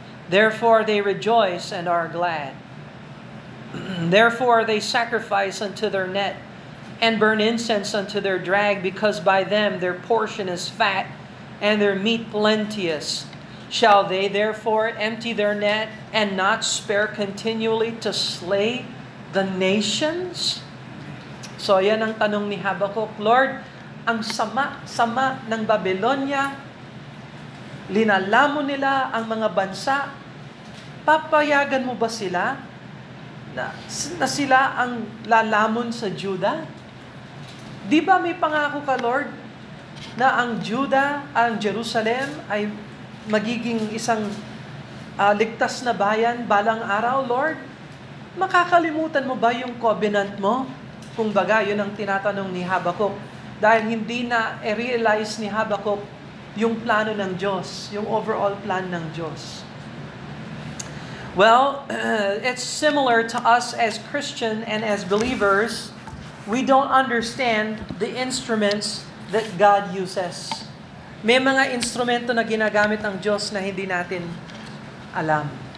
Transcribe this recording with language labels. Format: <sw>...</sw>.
<en>Therefore they rejoice and are glad. Therefore they sacrifice unto their net, and burn incense unto their drag, because by them their portion is fat, and their meat plenteous. Shall they therefore empty their net, and not spare continually to slay the nations?</en> <tl>So yan ang tanong ni Habakkuk. Lord, ang sama ng Babylonia, linalamon nila ang mga bansa, papayagan mo ba sila na sila ang lalamon sa Judah? Di ba may pangako ka, Lord, na ang Judah, ang Jerusalem ay magiging isang ligtas na bayan balang araw, Lord? Makakalimutan mo ba yung covenant mo? Kung baga, yun ang tinatanong ni Habakkuk. Dahil hindi na realize ni Habakkuk yung plano ng Diyos, yung overall plan ng Diyos.</tl> <en>Well, it's similar to us as Christian and as believers. We don't understand the instruments that God uses.</en> <tl>May mga instrumento na ginagamit ng Diyos na hindi natin alam.</tl>